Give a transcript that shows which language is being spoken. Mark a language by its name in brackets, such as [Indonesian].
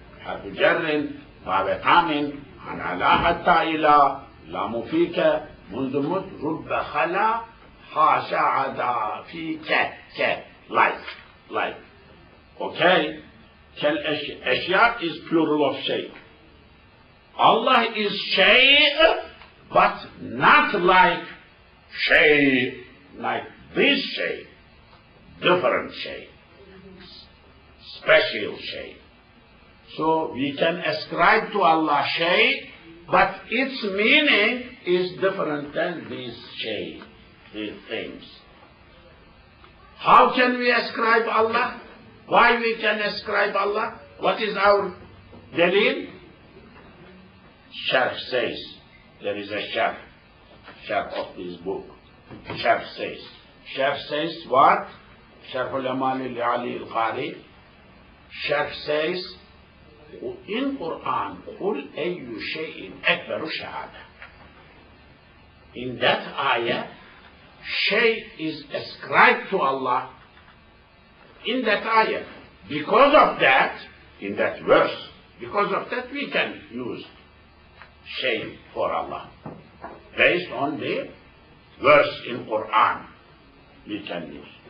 [Arabic] حرف جر باب قام عن على حتى إلى لام فيك منذ مت رب خلا حاشا عدا فيك like. [English] Okay. كالأشياء is plural of shay. Allah is shay, but not like shay, like this shay, different shay, special shay. So we can ascribe to Allah shay, but its meaning is different than these shay, these things. How can we ascribe Allah? Why we can ascribe Allah? What is our dalil? Sharh says, there is a sharh of this book. Sharh says what? Sharh Al-Amali li Al-Qari. [Arabic] Sharh [English] says, in Quran, [Arabic] قُلْ أَيُّ شَيْءٍ أَكْبَرُ شَهَادَةٍ. [English] In that ayah, shay is ascribed to Allah in that ayah. Because of that, in that verse, because of that we can use shay for Allah. Based on the verse in Quran, we can use.